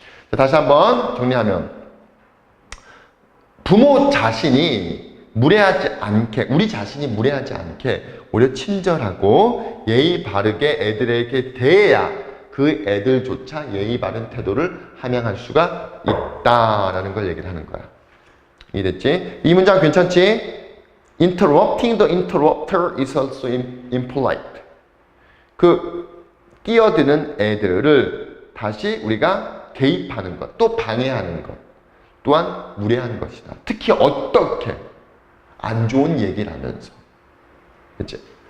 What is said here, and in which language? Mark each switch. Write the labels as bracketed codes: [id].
[ko] 자, 다시 한번 정리하면 부모 자신이 무례하지 않게, 우리 자신이 무례하지 않게 오히려 친절하고 예의 바르게 애들에게 대해야 그 애들조차 예의 바른 태도를 함양할 수가 있다라는 걸 얘기를 하는 거야. 이해됐지? 이 문장 괜찮지? [en] Interrupting the interrupter is also impolite. [ko] 그 끼어드는 애들을 다시 우리가 개입하는 것, 또 방해하는 것 또한 무례한 것이다. 특히 어떻게 안 좋은 얘기를 하면서. 그치?